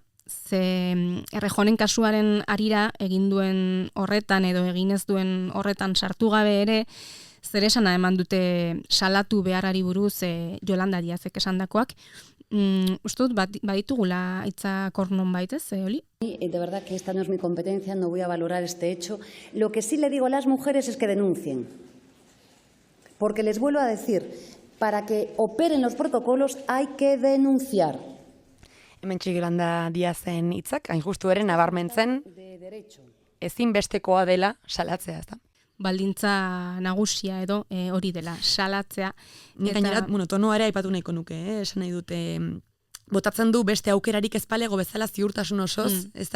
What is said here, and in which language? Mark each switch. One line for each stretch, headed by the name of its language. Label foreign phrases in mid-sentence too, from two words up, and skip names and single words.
Basque: Ze Errejonen kasuaren arira egin duen horretan edo egin ez duen horretan sartu gabe ere, zer esana eman dute salatu beharrari buruz Yolanda Díazek esandakoak. Uste dut baditugula hitzak hor nonbait, ez, Oli?
Spanish: De verdad que esta no es mi competencia, no voy a valorar este hecho. Lo que sí le digo a las mujeres es que denuncien. Porque les vuelvo a decir, para que operen los protocolos hay que denunciar.
Basque: Hemen Yolanda Díazen hitzak, hain justu ere nabarmentzen ezinbestekoa dela salatzea, ezta? Baldintza nagusia edo hori dela, salatzea. Nik gainera, tonoa ere aipatu nahiko nuke, esan nahi dute, botatzen du beste aukerarik ezpalego bezala ziurtasun osoz, ezta?